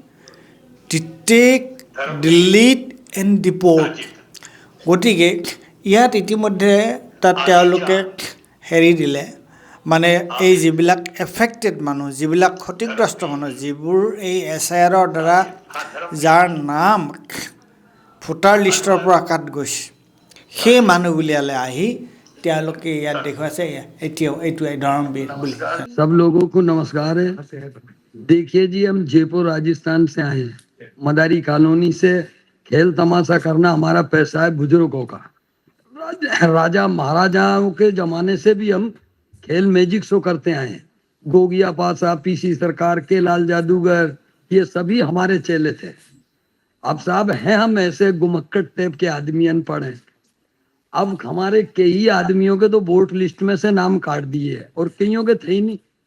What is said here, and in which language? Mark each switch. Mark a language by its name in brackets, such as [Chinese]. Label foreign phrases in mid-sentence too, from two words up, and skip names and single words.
[English] delete and deport [Assamese] গতিকে ইয়াত ইতিমধ্যে তাত তেওঁলোকে হেৰি দিলে মানে এই যিবিলাক এফেক্টেড মানুহ যিবিলাক ক্ষতিগ্ৰস্ত মানুহ যিবোৰ এই এছআইআৰৰ দ্বাৰা যাৰ নাম ভোটাৰ লিষ্টৰ পৰা কাট গৈছে সেই মানুহবিলালে আহি তেওঁলোকে ইয়াত দেখুৱাইছে এতিয়াও এইটো ধৰ্মবীৰ বুলি [Hindi] सब लोगों को नमस्कार है देखिए जी हम जयपुर राजस्थान से आए हैं मदारी कॉलोनी से खेल तमाशा करना हमारा पैसा है बुजुर्गों का राजा महाराजाओं के जमाने से भी हम खेल [English] magic show [Hindi] करते आए हैं गोगिया पासा पीसी सरकार के लाल जादूगर ये सभी हमारे चेले थे अब साहब हैं हम ऐसे गुमक्कड़ टाइप के आदमी अनपढ़ हैं अब हमारे कई आदमियों के तो [English] vote list [Hindi] में से नाम काट दिए और कईयों के थे ही नहीं